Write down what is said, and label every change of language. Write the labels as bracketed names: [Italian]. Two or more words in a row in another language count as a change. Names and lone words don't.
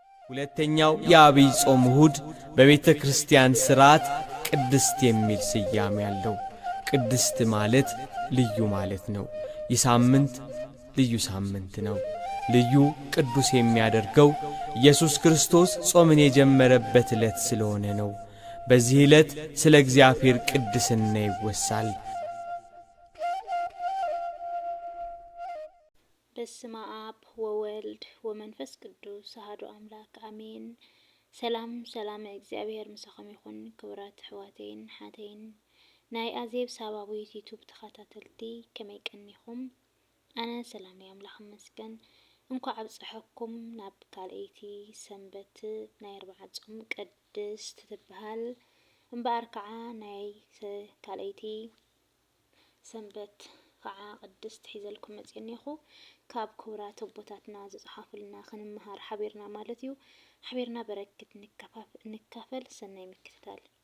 [Amharic] ሁለተኛው የአብይ ጾም እሁድ በቤተ ክርስቲያን ሥርዓት ቅድስት የሚል ስያሜ ያለው። ቅድስት ማለት ልዩ ማለት ነው። ይህ ሳምንት ልዩ ሳምንት ነው። ልዩ ቅዱስ የሚያደርገው ኢየሱስ ክርስቶስ ጾምን የጀመረበት ዕለት ስለሆነ ነው። በዚህ ዕለት ስለ እግዚአብሔር ቅድስና ይወሳል። [Geez] በስመ አብ ወወልድ ወመንፈስ ቅዱስ አሐዱ አምላክ አሜን። [Tigrinya] ሰላም እግዚአብሔር ምስኹም ይኹን። ክቡራት ኣሕዋተይን ሓተይን ናይ ኣዜብ ሳባዊት ዩቱብ ተኸታተልቲ ከመይ ቀኒኹም? ኣነ ሰላም ኣምላኽ ይመስገን። እንኳዕ ኣብፅሐኩም ናብ ካልአይቲ ሰንበት ናይ 40 ጾም ቅድስት ትበሃል እምበኣር ከዓ ናይ ካልአይቲ ሰንበት ከዓ ቅድስት ሒዘልኩም መፅኒኹ ካብ ክቡራት ኣቦታትና ዝፅሓፉልና ክንምሃር ሓቢርና ማለት እዩ። ሓቢርና በረክት ንካፈል ሰናይ ምክትታል።